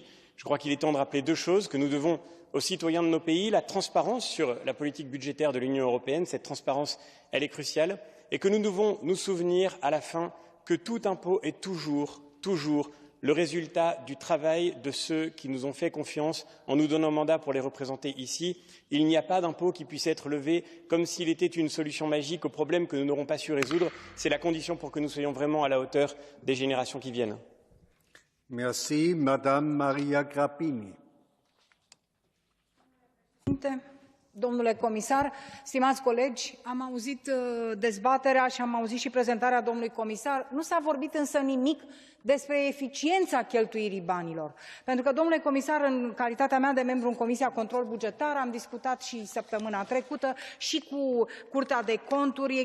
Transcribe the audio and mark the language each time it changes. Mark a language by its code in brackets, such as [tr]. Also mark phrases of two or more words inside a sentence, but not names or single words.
[fr] Je crois qu'il est temps de rappeler 2 choses, que nous devons aux citoyens de nos pays la transparence sur la politique budgétaire de l'Union européenne, cette transparence elle est cruciale, et que nous devons nous souvenir à la fin que tout impôt est toujours le résultat du travail de ceux qui nous ont fait confiance en nous donnant mandat pour les représenter ici. Il n'y a pas d'impôt qui puisse être levé comme s'il était une solution magique aux problèmes que nous n'aurons pas su résoudre. C'est la condition pour que nous soyons vraiment à la hauteur des générations qui viennent. Merci, Madame Maria Grappini. [ro] Domnule comisar, stimați colegi, am auzit dezbaterea și am auzit și prezentarea domnului comisar. Nu s-a vorbit însă nimic despre eficiența cheltuirii banilor. Pentru că, domnule comisar, în calitatea mea de membru în Comisia Control Bugetar, am discutat și săptămâna trecută și cu Curtea de Conturi.